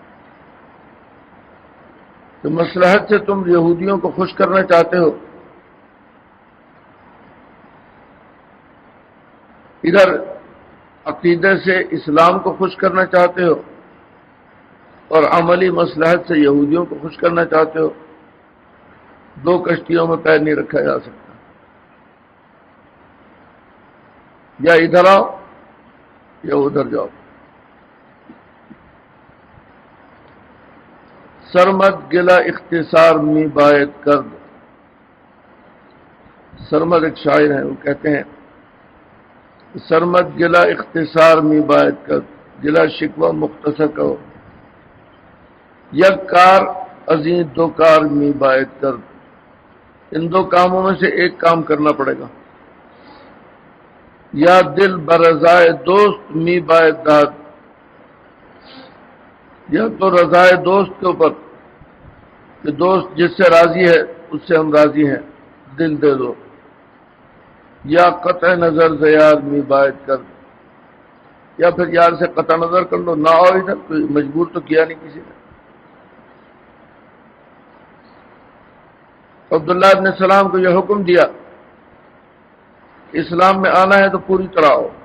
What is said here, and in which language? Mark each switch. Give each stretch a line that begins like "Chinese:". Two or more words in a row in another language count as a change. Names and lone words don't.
Urdu: تو مصلحت سے تم یہودیوں کو خوش کرنا چاہتے ہو، ادھر عقیدے سے اسلام کو خوش کرنا چاہتے ہو، اور عملی مصلحت سے یہودیوں کو خوش کرنا چاہتے ہو۔ دو کشتیوں میں پیر نہیں رکھا جا سکتا، یا ادھر آؤ یا ادھر جاؤ۔
Persian: سرمد گلا اختصار می باید کرد،
Urdu: سرمد ایک شاعر ہیں، وہ کہتے ہیں سرمد
Persian: گلا اختصار می باید کرد،
Urdu: گلا شکوہ مختصر کرو،
Persian: یک کار ازیں دو کار می باید کرد،
Urdu: ان دو کاموں میں سے ایک کام کرنا پڑے گا۔
Persian: یا دل برضائے دوست می باید داد،
Urdu: یا تو رضائے دوست کے اوپر کہ دوست جس سے راضی ہے اس سے ہم راضی ہیں، دل دے دو،
Persian: یا قطع نظر زیار می باید کر،
Urdu: یا پھر یار سے قطع نظر کر لو، نہ آؤ ادھر، کوئی مجبور تو کیا نہیں کسی نے۔ عبداللہ ابن سلام کو یہ حکم دیا اسلام میں آنا ہے تو پوری طرح آؤ۔